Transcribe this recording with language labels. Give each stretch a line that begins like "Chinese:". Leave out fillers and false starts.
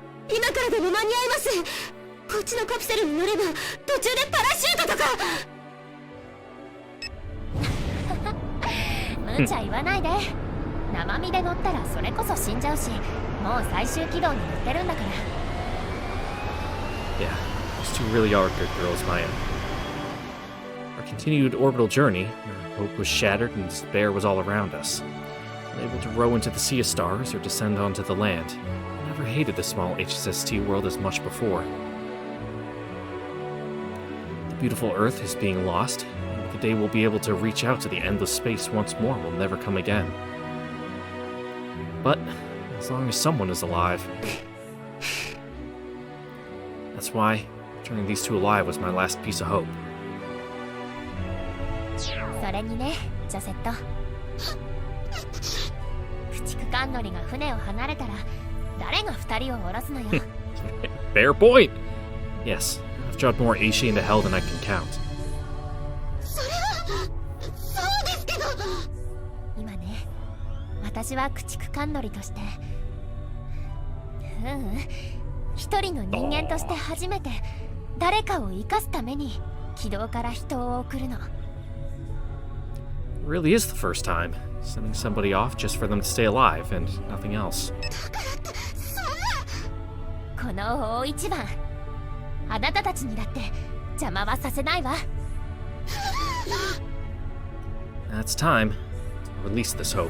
Japanese: 今からでも間に合います。こっちのカプセルに乗れば途中でパラシュートとか。無茶言わないで。生身で乗ったらそれこそ死んじゃうし、もう最終軌道に乗ってるんだから。
English: Yeah, those two really are good girls, Maya. Our continued orbital journey, our hope was shattered and despair was all around us. Unable to row into the sea of stars or descend onto the land, I never hated the small HSST world as much before. The beautiful Earth is being lost, and the day we'll be able to reach out to the endless space once more will never come again. But as long as someone is alive, that's why turning these two alive was my last piece of hope.
Japanese: それにね、ジョセット。駆逐艦乗りが船を離れたら誰が2人を降ろすのよ。
English: Fair point. Yes, I've dropped more Aishi into hell than I can count.
Japanese: それはそうですけど。今ね、私は駆逐艦乗りとして一人の人間として初めて誰かを生かすために軌道から人を送るの。
English: It really is the first time. Sending somebody off just for them to stay alive and nothing else.
Japanese: この大一番、あなたたちにだって邪魔はさせないわ。
English: That's time to release this hope.